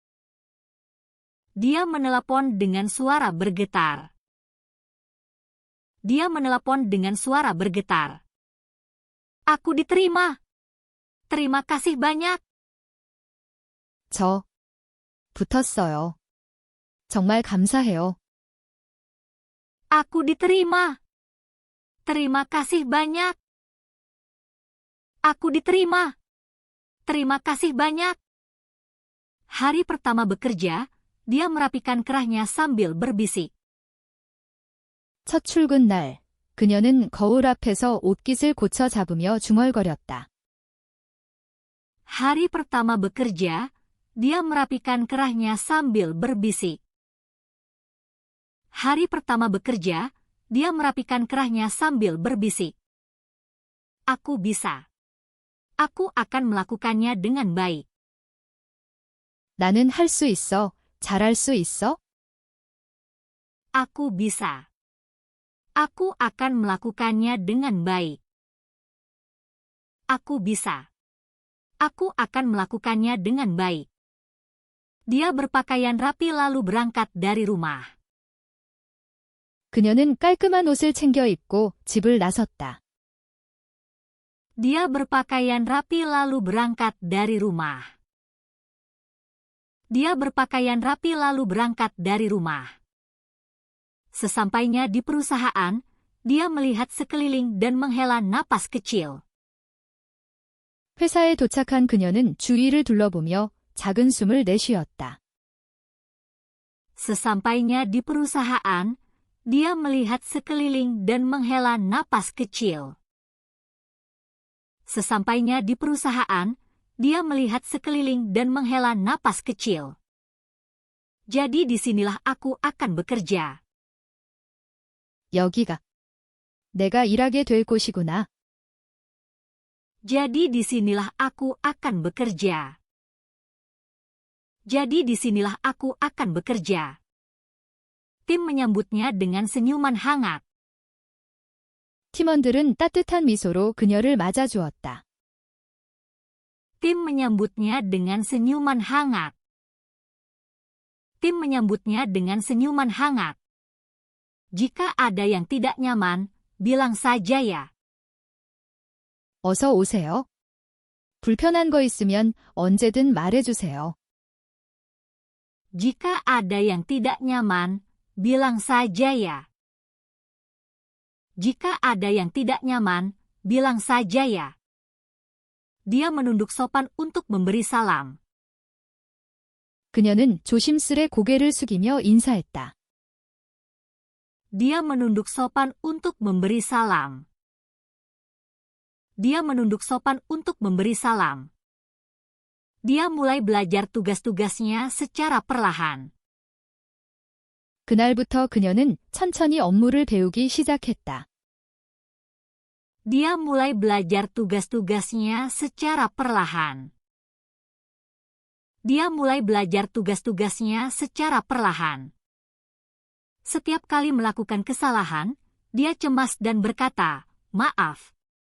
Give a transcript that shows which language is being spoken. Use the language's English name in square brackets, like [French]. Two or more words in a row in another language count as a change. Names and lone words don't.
[Indonesian] Dia menelepon dengan suara bergetar. Dia menelepon dengan suara bergetar. Aku diterima. Terima kasih banyak. [Korean] 저 붙었어요. 정말 감사해요. [Indonesian] Aku diterima. Terima kasih banyak. Aku diterima. Terima kasih banyak. Hari pertama bekerja, dia merapikan kerahnya sambil berbisik. [Korean] 첫 출근 날, 그녀는 거울 앞에서 옷깃을 고쳐 잡으며 중얼거렸다. [Indonesian] Hari pertama bekerja, dia merapikan kerahnya sambil berbisik. Hari pertama bekerja, dia merapikan kerahnya sambil berbisik. Aku bisa. Aku akan melakukannya dengan baik. [Korean] 나는 할 수 있어. 잘할 수 있어? [Indonesian] Aku bisa. Aku akan melakukannya dengan baik. Aku bisa. Aku akan melakukannya dengan baik. Dia berpakaian rapi lalu berangkat dari rumah. [Korean] 그녀는 깔끔한 옷을 챙겨 입고 집을 나섰다. [Indonesian] Dia berpakaian rapi lalu berangkat dari rumah. Dia berpakaian rapi lalu berangkat dari rumah. Sesampainya di perusahaan, dia melihat sekeliling dan menghela napas kecil. [Korean] 회사에 도착한 그녀는 주위를 둘러보며 작은 숨을 내쉬었다. [Indonesian] Sesampainya di perusahaan, dia melihat sekeliling dan menghela napas kecil. Sesampainya di perusahaan, dia melihat sekeliling dan menghela napas kecil. Jadi disinilah aku akan bekerja. [Korean] 여기가 내가 일하게 될 곳이구나. [Indonesian] Jadi disinilah aku akan bekerja. Jadi disinilah aku akan bekerja. Tim menyambutnya dengan senyuman hangat. [Korean] 팀원들은 따뜻한 미소로 그녀를 맞아주었다. [Indonesian] Tim menyambutnya dengan senyuman hangat. Tim menyambutnya dengan senyuman hangat. Jika ada yang tidak nyaman, bilang saja ya. [Korean] 어서 오세요. 불편한 거 있으면 언제든 말해주세요. [Indonesian] Jika ada yang tidak nyaman, bilang saja ya. Jika ada yang tidak nyaman, bilang saja ya. Dia menunduk sopan untuk memberi salam. [Korean] 그녀는 조심스레 고개를 숙이며 인사했다. [Indonesian] Dia menunduk sopan untuk memberi salam. Dia menunduk sopan untuk memberi salam. Dia mulai belajar tugas-tugasnya secara perlahan. [Korean] 그날부터 그녀는 천천히 업무를 배우기 시작했다. [Indonesian] Dia mulai belajar tugas-tugasnya secara perlahan. Dia mulai belajar tugas-tugasnya secara perlahan. Setiap kali melakukan kesalahan, dia cemas dan berkata, "Maaf."